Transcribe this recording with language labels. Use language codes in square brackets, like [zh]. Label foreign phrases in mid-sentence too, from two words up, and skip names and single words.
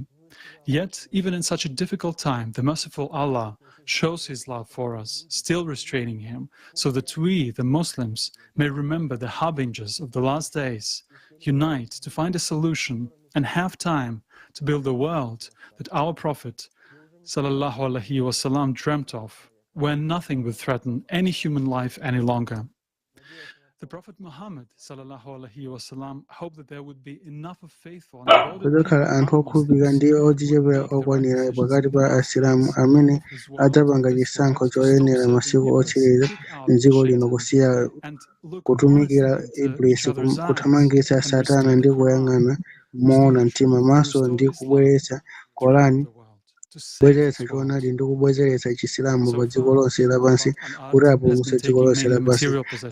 [en] Yet, even in such a difficult time, the merciful Allah shows His love for us, still restraining Him, so that we, the Muslims, may remember the harbingers of the last days, unite to find a solution, and have time to build the world that our Prophet ﷺ dreamt of, where nothing would threaten any human life any longer. The Prophet Muhammad ﷺ hoped that there would be enough of faithful and devoted [ny] kuzakhala anthu okhulupirika ndi odzichepera okwanira pakati pa Asilamu amene adzapanga chisankho choyenera masiku otsiriza m'dziko lino, kusiya kutumikira Iblisi, kuthamangitsa Satana ndi kuyang'ana moona mtima maso ndi kubweretsa Qur'an, kubwezeretsa choonadi ndi kubwezeretsa Chisilamu pa dziko lonse lapansi kuti apulumutse dziko lonse lapansi.